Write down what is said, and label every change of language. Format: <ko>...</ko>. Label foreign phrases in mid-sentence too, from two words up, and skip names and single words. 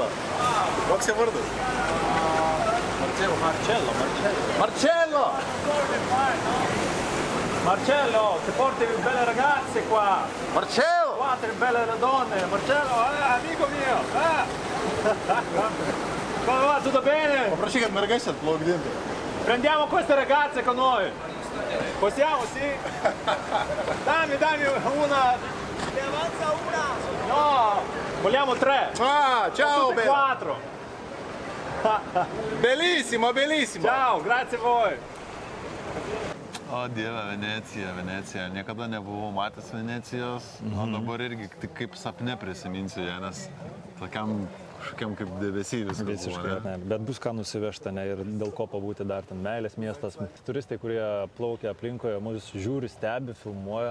<lt>Koks jo vardas?</lt> <it>Marcello! Marcello, ti porti belle ragazze qua. Marcello! Quattro belle donne. Marcello, amico mio. Come va? Tutto bene?</it> <lt>Paprašyk, kad mergaitės atplaukdintų.</lt> <it>Prendiamo queste ragazze con noi. Possiamo, sì? Dammi una. Ne avanza una. No, vogliamo 3. Ah, ciao, Tutte 4. Bellissimo, bellissimo. Ciao, grazie a voi.</it> <lt>O Dieve, Venecija. Niekada nebuvau matęs Venecijos, o dabar irgi tik kaip sapne prisiminsiu ją, nes tokiam kažkokiam kaip debesy viskas Visiškai, buvo. ne? Bet bus ką nusivežti, ne, ir dėl ko pabūti dar ten. Meilės miestas, turistai, kurie plaukia aplinkoje, mus žiūri, stebi, filmuoja.</lt>